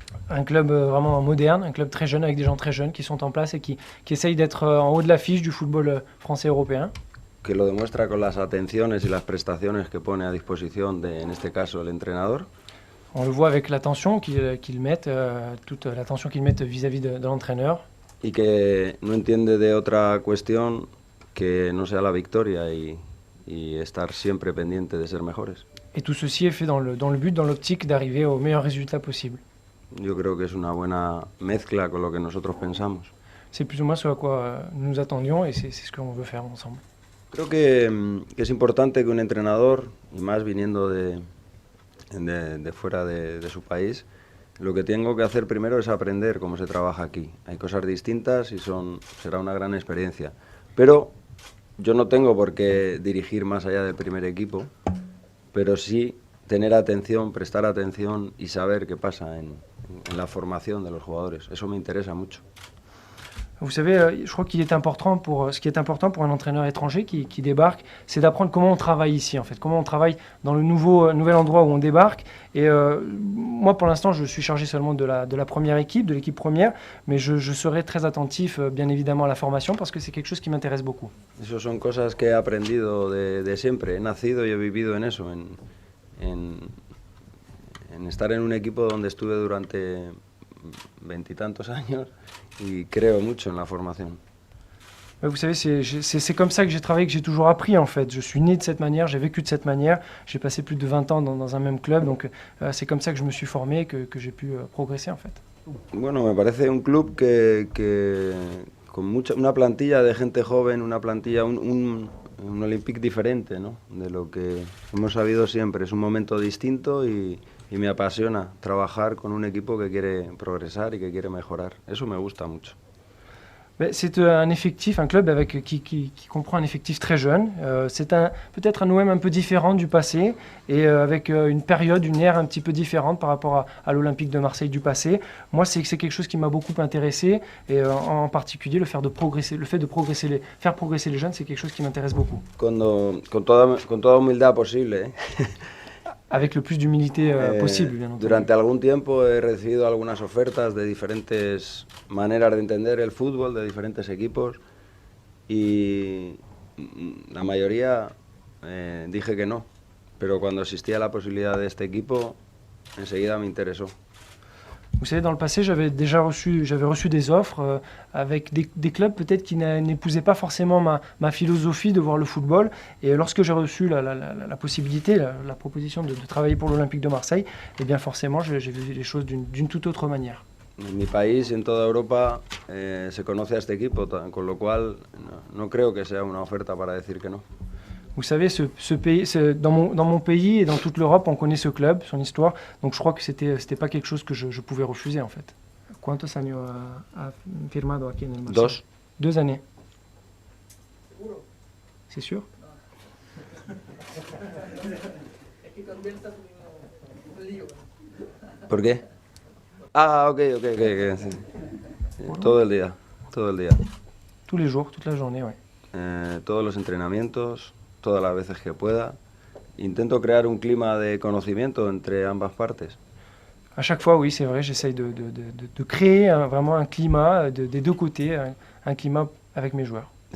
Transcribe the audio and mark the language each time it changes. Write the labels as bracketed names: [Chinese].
[French] Un club vraiment moderne, un club très jeune avec des gens très jeunes qui sont en place et qui essayent d'être en haut de l'affiche du football français européen. [Spanish] Que lo demuestra con las atenciones y las prestaciones que pone a disposición de, en este caso, el entrenador. [French] On le voit avec l'attention qu'ils mettent, toute l'attention qu'ils mettent vis-à-vis de l'entraîneur. [Spanish] Y que no entiende de otra cuestión que no sea la victoria y estar siempre pendiente de ser mejores. [French] Et tout ceci est fait dans le but, dans l'optique d'arriver au meilleur résultat possible. [Spanish] Yo creo que es una buena mezcla con lo que nosotros pensamos. [French] C'est plus ou moins ce à quoi nous nous attendions et c'est ce qu'on veut faire ensemble. [Spanish] Creo que es importante que un entrenador, y más viniendo de fuera de su país, lo que tengo que hacer primero es aprender cómo se trabaja aquí. Hay cosas distintas y será una gran experiencia. Pero yo no tengo por qué dirigir más allá del primer equipo, pero sí tener atención, prestar atención y saber qué pasa en la formación de los jugadores. Eso me interesa mucho. [French] Vous savez, je crois qu'il est important ce qui est important pour un entraîneur étranger qui débarque, c'est d'apprendre comment on travaille ici en fait, comment on travaille dans le nouvel endroit où on débarque. Et moi pour l'instant je suis chargé seulement de la première équipe, de l'équipe première, mais je serai très attentif bien évidemment à la formation parce que c'est quelque chose qui m'intéresse beaucoup. [Spanish] Eso son cosas que he aprendido de siempre, he nacido y he vivido en eso, en estar en un equipo donde estuve durante veintitantos años y creo mucho en la formación. [French] Vous savez, c'est comme ça que j'ai travaillé, que j'ai toujours appris en fait. Je suis né de cette manière, j'ai vécu de cette manière, j'ai passé plus de 20 ans dans un même club, donc c'est comme ça que je me suis formé, que j'ai pu progresser en fait. [Spanish] Bueno, me parece un club que con una plantilla de gente joven, una plantilla, un Olympique diferente, ¿no? De lo que hemos sabido siempre. Es un momento distinto y me apasiona trabajar con un equipo que quiere progresar y que quiere mejorar. Eso me gusta mucho. [French] C'est un effectif, un club qui comprend un effectif très jeune. C'est peut-être un OM un peu différent du passé et avec une période, une ère un petit peu différente par rapport à l'Olympique de Marseille du passé. Moi, c'est quelque chose qui m'a beaucoup intéressé et en particulier faire progresser les jeunes, c'est quelque chose qui m'intéresse beaucoup. [Spanish] Con toda humildad posible, ¿eh? [French] Avec le plus d'humilité possible, bien entendu. [Spanish] Durante algún tiempo he recibido algunas ofertas de diferentes maneras de entender el fútbol, de diferentes equipos, y la mayoría dije que no. Pero cuando existía la posibilidad de este equipo, enseguida me interesó. [French] Vous savez, dans le passé, j'avais reçu des offres avec des clubs peut-être qui n'épousaient pas forcément ma philosophie de voir le football. Et lorsque j'ai reçu la possibilité, la proposition de travailler pour l'Olympique de Marseille, eh bien forcément, j'ai vu les choses d'une toute autre manière. [Spanish] En mi país y en toda Europa se conoce a este equipo, con lo cual no creo que sea una oferta para decir que no. [French] Vous savez, dans mon pays et dans toute l'Europe, on connaît ce club, son histoire, donc je crois que c'était pas quelque chose que je pouvais refuser en fait. [Spanish] ¿Cuántos años ha firmado aquí en el Marseille? [French] 2 années. C'est sûr? [Spanish] ¿Por qué? Ah, ok. Sí. Todo el día. [French] Tous les jours, toute la journée, oui. [Spanish] Todos los entrenamientos, todas las veces que pueda. Intento crear un clima de conocimiento entre ambas partes. [French] À chaque fois, oui, c'est vrai, j'essaye de créer vraiment un climat des deux côtés, un climat avec mes joueurs.